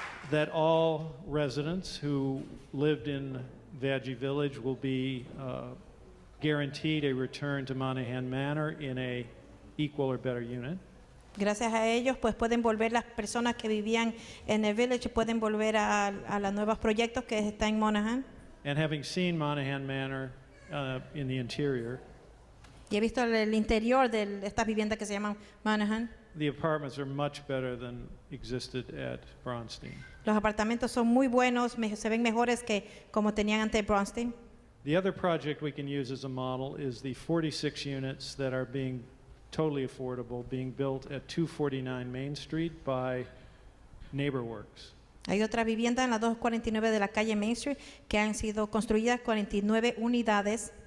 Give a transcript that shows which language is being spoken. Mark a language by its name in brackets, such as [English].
[English] that all residents who lived in Vaggie Village will be guaranteed a return to Monahan Manor in a equal or better unit. [Spanish] Gracias a ellos, pues pueden volver las personas que vivían en el Village, pueden volver a los nuevos proyectos que están en Monahan. [English] And having seen Monahan Manor in the interior, [Spanish] Y he visto el interior de estas viviendas que se llaman Monahan. [English] the apartments are much better than existed at Bronstein. [Spanish] Los apartamentos son muy buenos, se ven mejores que como tenían antes Bronstein. [English] The other project we can use as a model is the 46 units that are being totally affordable, being built at 249 Main Street by NeighborWorks. [Spanish] Hay otra vivienda en la 249 de la calle Main Street que han sido construidas 49 unidades.